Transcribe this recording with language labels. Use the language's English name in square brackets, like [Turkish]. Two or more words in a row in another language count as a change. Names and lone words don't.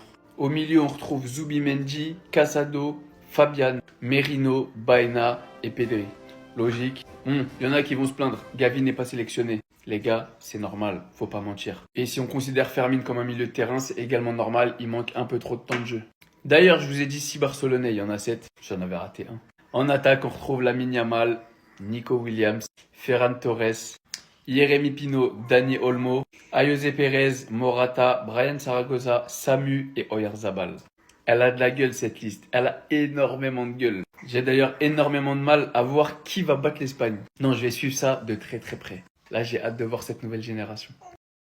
[French] Au milieu, on retrouve Zubimendi, Casado, Fabian, Merino, Baena et Pedri. Logique. Il y en a qui vont se plaindre. Gavi n'est pas sélectionné. Les gars, c'est normal, faut pas mentir. Et si on considère Fermin comme un milieu de terrain, c'est également normal, il manque un peu trop de temps de jeu. D'ailleurs, je vous ai dit 6 Barcelonais, il y en a 7. J'en avais raté un. En attaque, on retrouve Lamine Yamal, Nico Williams, Ferran Torres, Yeremi Pino, Dani Olmo, Ayoze Perez, Morata, Brian Zaragoza, Samu et Oyarzabal. Elle a de la gueule cette liste, elle a énormément de gueule. J'ai d'ailleurs énormément de mal à voir qui va battre l'Espagne. Non, je vais suivre ça de très près. Là, j'ai hâte de voir cette nouvelle génération.